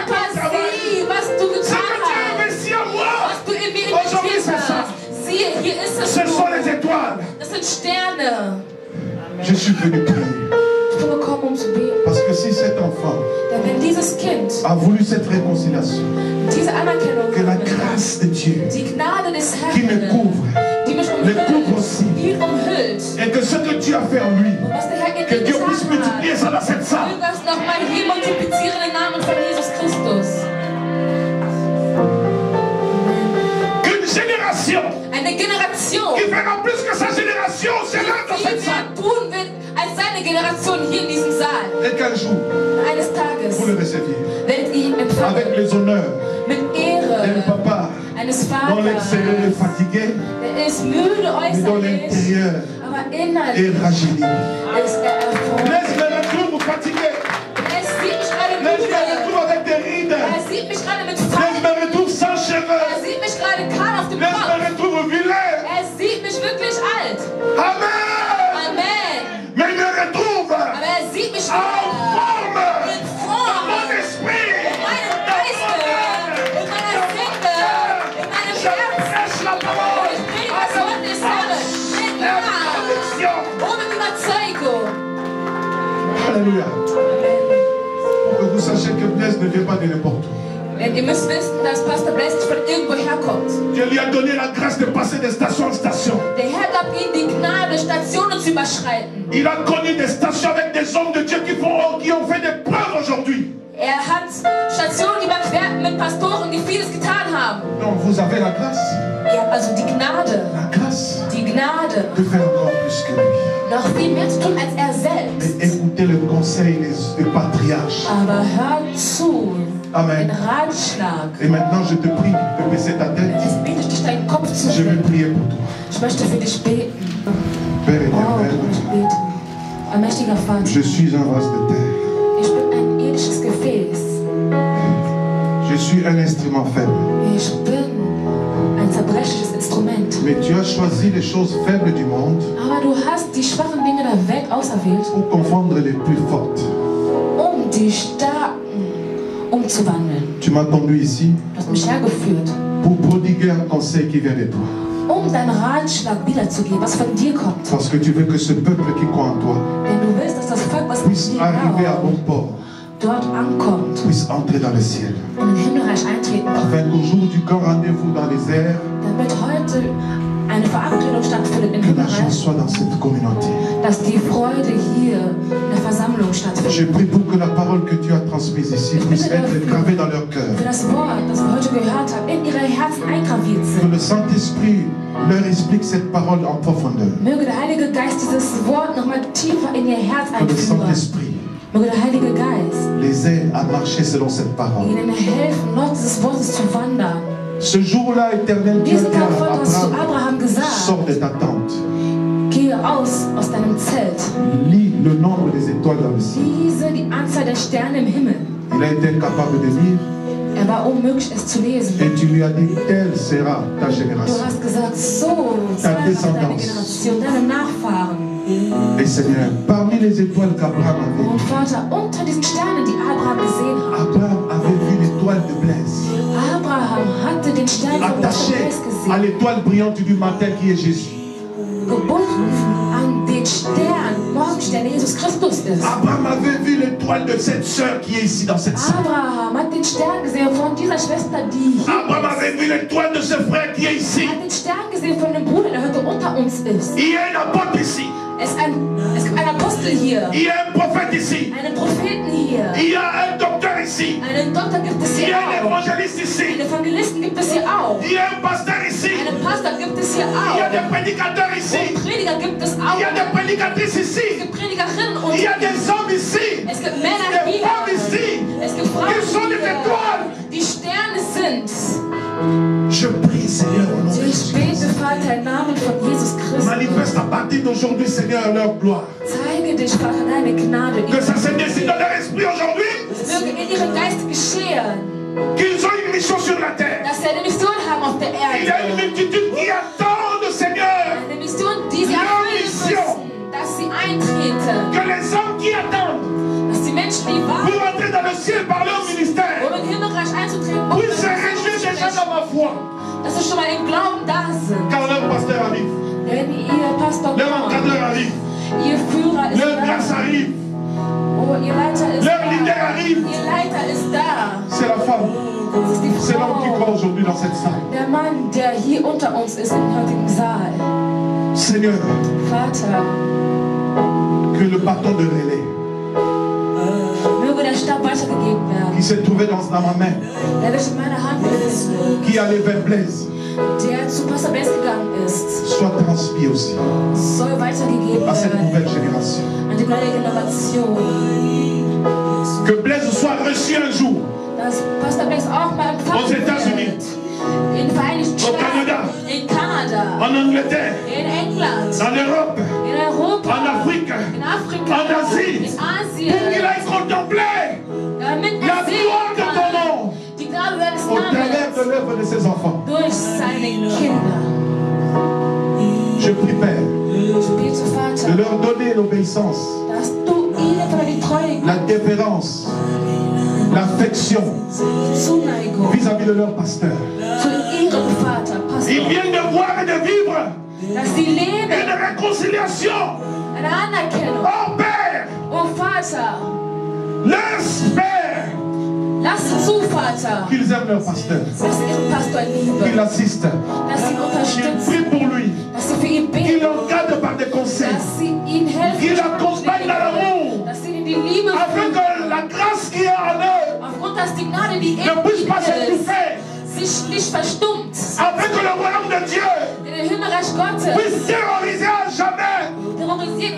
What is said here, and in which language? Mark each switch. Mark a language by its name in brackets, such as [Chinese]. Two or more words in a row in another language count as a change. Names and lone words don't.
[French] Papa, comme travail. [German] sieh, was du [French] Ce [German] getan [French] que tu as [German] hast. [French] investi en moi. [German] Was du in mir [French] Aujourd'hui, [German] investiert [French] c'est ça. [German] hast. Siehe, hier ist es. [French] Ce sont les étoiles. [German] Das sind Sterne. [French] Je suis venu prier. [German] Ich bin gekommen, um zu beten. [French] Parce que si cet enfant [German] Denn wenn dieses Kind [French] a voulu cette réconciliation, [German] diese Anerkennung [French] que la [German] haben will, [French] grâce de Dieu [German] die Gnade des [French] qui me [German] Herrn, [French] couvre [German] die mich [French] le couvre [German] umhüllt, [French] aussi, [German] ihn umhüllt, [French] et que ce que tu as fait en lui, [German] und was der Herr in [French] que [German] dir [French] Dieu puisse [German] getan hat, [French] multiplier ça dans cette salle. [German] möge es nochmal hier multiplizieren im Namen von Jesus Christus. [French] Qu'une génération [German] Eine Generation, [French] qui fera plus que sa génération sera dans [German] die [French] cette [German] viel [French] salle. [German] mehr tun wird als seine Generation hier in diesem Saal. [French] Et qu'un jour, [German] Eines Tages [French] vous le receviez [German] werdet ihr ihn empfangen [French] avec les honneurs [German] mit [French] d'un [German] Ehre [French] papa [German] eines [French] dont l'extérieur est [German] Vaters. [French] fatigué, [German] Der ist müde [French] mais dont [German] äußerlich, [French] l'intérieur [German] aber [French] est [German] innerlich [French] rajeunie. [German] ist er erfreut. [French] Laisse me retrouve fatigué. [German] Er sieht mich gerade [French] Laisse me [German] müde. [French] retrouve avec des rides. [German] Er sieht mich gerade mit [French] Laisse [German] Falten. [French] me retrouve sans cheveux. [German] Er sieht mich gerade kahl auf dem [French] Laisse [German] Kopf. [French] me retrouve vilain. [German] Er sieht mich wirklich alt. [French] Amen. [German] Amen. [French] Mais il me retrouve [German] Aber er sieht mich [French] en [German] wieder [French] forme [German] in [French] dans [German] Form, [French] mon esprit. [German] in meinem Geiste, in meiner Seele, in meinem [French] Je [German] Herzen. [French] prêche la parole [German] Ich predige das Wort des Herrn mit [French] et avec [German] Namen, [French] conviction. [German] ohne Überzeugung. [French] Alléluia. [German] Amen. [French] Pour que vous sachiez que Blaise ne vient pas de n'importe où. [German] Denn ihr müsst wissen, dass Pastor Bless nicht von irgendwo herkommt. [French] Dieu lui a donné la grâce de passer de station en station. [German] Der Herr gab ihm die Gnade, Stationen zu überschreiten. [French] Il a connu des stations avec des hommes de Dieu qui ont fait des preuves aujourd'hui. [German] Er hat Stationen überquert mit Pastoren, die vieles getan haben. [French] Donc vous avez la grâce. [German] Ihr habt also die Gnade Die Gnade [French] de faire encore plus que lui. [German] noch viel mehr zu tun als er selbst. [French] Et écoutez le conseil des patriarches. [German] Aber hört zu, [French] Amen. [German] den Ratschlag. [French] Et maintenant je te prie de baisser ta tête. [German] Jetzt bitte ich dich, deinen Kopf zu [French] Je vais [German] senken. [French] prier pour toi. [German] Ich möchte für dich beten. [French] Père [German] Oh, [French] éternel, [German] ich bete. Allmächtiger Vater, [French] je suis un vase de terre. [German] ich bin ein irdisches Gefäß. [French] Je suis un instrument faible. [German] Ich bin ein zerbrechliches Instrument. [French] Mais tu as choisi les choses faibles du monde [German] Aber du hast die schwachen Dinge der Welt auserwählt, [French] pour confondre les plus fortes. [German] um die Starken umzuwandeln. [French] Tu m'as conduit ici [German] Du hast mich hergeführt, [French] pour prodiguer un conseil qui vient de toi. [German] um deinen Ratschlag wiederzugeben, was von dir kommt. [French] Parce que tu veux que ce peuple qui croit en toi [German] Denn du willst, dass das Volk, was mit [French] puisse [German] dir [French] arriver à bon [German] glaubt, [French] port, [German] dort ankommt [French] puisse entrer dans le ciel. [German] und in den Himmelreich eintreten kann. [French] Afin qu'au jour du grand rendez-vous dans les airs, [German] Damit heute eine Verabredung stattfindet im [French] que la joie [German] Himmelreich, [French] soit dans cette communauté. [German] dass die Freude hier in der Versammlung [French] Je [German] stattfindet. [French] prie pour que la parole que tu as transmise ici puisse être gravée dans leur cœur. [German] Für das Wort, das wir heute gehört haben, in ihre Herzen eingraviert [French] Que [German] sind. [French] le Saint-Esprit leur explique cette parole en profondeur. [German] Möge der Heilige Geist dieses Wort nochmal tiefer in ihr Herz [French] Que le [German] einführen. [French] Saint-Esprit [German] Möge der Heilige Geist [French] les aide à marcher selon cette parole. [German] ihnen helfen, laut dieses Wortes zu wandern. [French] Ce jour-là, éternel Dieu, [German] Diesen Tag folgt, hast du [French] Abraham, [German] Abraham gesagt, [French] sors de ta tente. [German] gehe aus deinem Zelt. [French] Lis le nombre des étoiles dans le ciel. [German] Lese die Anzahl der Sterne im Himmel. [French] Il a été incapable de lire [German] Er war unmöglich, es zu lesen. [French] et tu lui as dit, telle sera ta [German] Du [French] génération. [German] hast gesagt, so soll deine Generation, deine Nachfahren. [French] Et Seigneur, parmi les étoiles qu'Abraham avait, [German] Und Vater, unter diesen Sternen, die Abraham gesehen hat, [French] Abraham avait vu l'étoile de Blaise [German] Abraham hatte den Stern von [French] attachée [German] Blaise [French] à [German] gesehen, [French] l'étoile brillante du matin qui est Jésus. [German] gebunden an den Stern, Morgenstern, der Jesus Christus ist. [French] Abraham avait vu l'étoile de cette sœur qui est ici dans cette salle. [German] Abraham hat den Stern gesehen von dieser Schwester, die hier [French] Abraham avait vu l'étoile de ce frère qui est ici. [German] Er hat den Stern gesehen von dem Bruder, der heute unter uns ist. [French] Il y a un apôtre ici. [German] Es gibt einen Apostel hier, [French] Il y a un prophète ici. [German] einen Propheten hier, [French] Il y a un docteur ici. [German] einen Doktor gibt es [French] Il y [German] hier [French] a un [German] auch, [French] évangéliste ici. [German] einen Evangelisten gibt es hier auch, [French] Il y a un pasteur ici. [German] einen Pastor gibt es hier [French] Il y a [German] auch, [French] des prédicateurs ici. [German] und Prediger gibt es [French] Il y a [German] auch, [French] des prédicatrices [German] es [French] ici. [German] gibt Predigerinnen und [French] Il y a des hommes ici. [German] es gibt Männer [French] Des [German] hier, [French] femmes ici. [German] es gibt Frauen [French] Ils sont des [German] hier, [French] étoiles. [German] die Sterne sind. [French] Je prie, Seigneur, au nom de [German] Ich [French] Jésus. [German] bete, Vater, im Namen von Jesus Christus. [French] Manifeste à partir d'aujourd'hui, Seigneur, leur gloire. [German] Zeige dich, Vater, deine Gnade. [French] Que ça se décide dans leur esprit aujourd'hui. [German] Möge in ihrem Geist geschehen, [French] Qu'ils ont une mission sur la terre. [German] dass sie eine Mission haben auf der [French] Il y a une [German] Erde. [French] multitude qui attend le Seigneur. [German] Eine Mission, die sie erfüllen müssen. Dass sie eintreten. [French] Que les hommes qui attendent [German] Dass die Menschen, die warten, [French] pour entrer dans le ciel par leur ministère [German] um im Himmelreich einzutreten, [French] puissent se réjouir déjà dans ma foi. [German] dass sie schon mal im Glauben da sind. [French] Car leur pasteur arrive, [German] Wenn ihr Pastor [French] leur [German] kommt, [French] encadreur arrive, [German] ihr Führer ist [French] leur grâce [German] da. [French] arrive, [German] Oh, ihr Leiter ist [French] leur leader [German] da. [French] arrive. [German] Ihr Leiter ist da. [French] C'est la femme, [German] Das ist die [French] c'est l'homme qui [German] Frau. [French] croit aujourd'hui dans cette salle. [German] Der Mann, der hier unter uns ist im heutigen Saal. [French] Seigneur, [German] Vater, [French] que le bâton de relais [German] möge der Stab weitergegeben [French] qui [German] werden, [French] s'est trouvé dans ma main, [German] der sich in meiner Hand befindet, [French] qui allait vers Blaise, [German] der zu Pastor Blaise gegangen ist, [French] soit transmis aussi [German] soll weitergegeben [French] à cette [German] werden [French] nouvelle génération. [German] an die neue Generation. [French] Que Blaise soit reçu un jour [German] Dass Pastor Blaise auch mal empfangen [French] Aux États-Unis. [German] wird. In den Vereinigten [French] Au Canada. [German] Staaten, in Kanada, [French] en Angleterre, [German] in England, [French] en Europe, [German] in Europa, [French] en Afrique, [German] in Afrika, [French] en Asie, [German] in Asien, [French] pour qu'il aille contempler [German] damit [French] la gloire de ton nom [German] die Gnade deines [French] au travers de [German] Namens [French] l'œuvre de ses enfants. [German] durch seine Kinder. [French] Je prie, Père, [German] Ich bete, [French] de [German] Vater, [French] leur donner l'obéissance, [German] dass du ihnen von die Treue [French] la déférence, l'affection [German] die Zuneigung [French] vis-à-vis de leur pasteur. [German] zu ihrem Vater, [French] Ils [German] Pastor, [French] viennent de voir et de vivre [German] dass sie leben, [French] une réconciliation. [German] eine Anerkennung. [French] Oh Père, [German] Oh Vater, [French] laisse, Père, [German] lass zu, Vater, [French] qu'ils aiment leur pasteur, [German] dass sie ihren Pastor [French] qu'ils [German] lieben, [French] l'assistent, [German] dass sie ihn [French] qu'ils [German] unterstützen, [French] prient pour lui, [German] dass sie für ihn [French] qu'ils [German] beten, [French] l'encadrent par des conseils, [German] dass sie ihn helfen, [French] qu'ils l'accompagnent dans l'amour, [German] dass sie ihn in die Liebe [French] afin [German] führen, [French] que la grâce qui est en eux [German] aufgrund, dass die Gnade, die [French] ne [German] in [French] puisse pas [German] ihnen ist, [French] s'étouffer, [German] sich nicht verstummt, [French] afin que le royaume de Dieu [German] in den Himmelreich Gottes [French] puisse terroriser à jamais [German] terrorisiert